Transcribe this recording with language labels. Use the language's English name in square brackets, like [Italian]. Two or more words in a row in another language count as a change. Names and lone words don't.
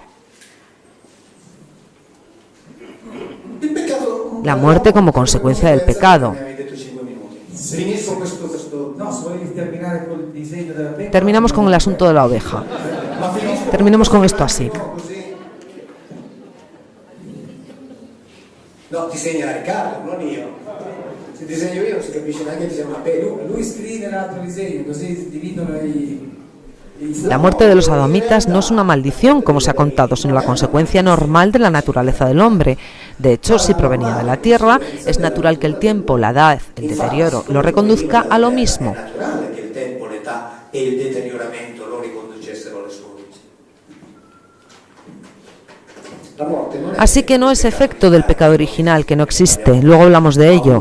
[Spanish] La muerte como consecuencia del pecado. Terminamos con el asunto de la oveja. Terminemos con esto así. No, [Italian] disegna Riccardo, non io. Se disegno io non si capisce neanche che sia una pelo. Lui scrive l'altro disegno, così dividono [Spanish] La muerte de los adamitas no es una maldición, como se ha contado, sino la consecuencia normal de la naturaleza del hombre. De hecho, si provenía de la tierra, es natural que el tiempo, la edad, el deterioro, lo reconduzca a lo mismo. Así que no es efecto del pecado original, que no existe, luego hablamos de ello.